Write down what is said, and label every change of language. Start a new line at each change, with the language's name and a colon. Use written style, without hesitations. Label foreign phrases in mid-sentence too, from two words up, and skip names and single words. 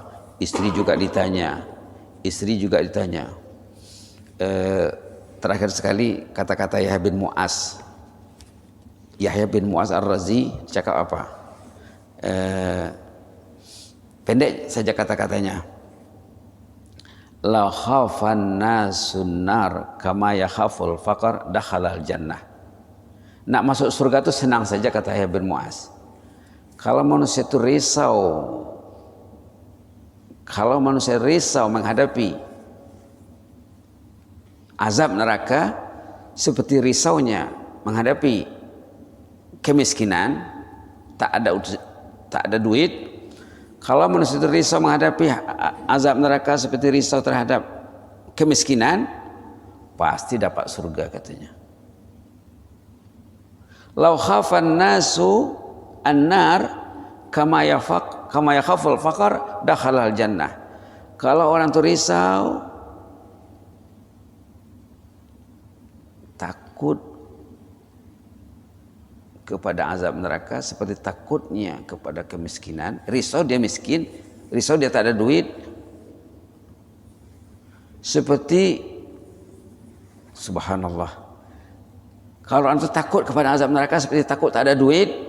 Malay: Istri juga ditanya. Terakhir sekali kata-kata Yahya bin Mu'az Ar-Razi cakap apa? Pendek saja kata-katanya.
Arabic: لو خاف الناس النار كما يخاف الفقر دخل الجنة.
Malay: Nak masuk surga itu senang saja, kata Yahya bin Mu'az. Kalau manusia itu risau menghadapi azab neraka seperti risaunya menghadapi kemiskinan, tak ada duit. Kalau manusia itu risau menghadapi azab neraka seperti risau terhadap kemiskinan, pasti dapat surga katanya.
Arabic: لو خاف الناس النار كما يخاف الفقر دخل الجنة.
Malay: Kalau orang itu risau, takut kepada azab neraka seperti takutnya kepada kemiskinan. Risau dia miskin, risau dia tak ada duit. Seperti subhanallah, kalau orang itu takut kepada azab neraka seperti takut tak ada duit.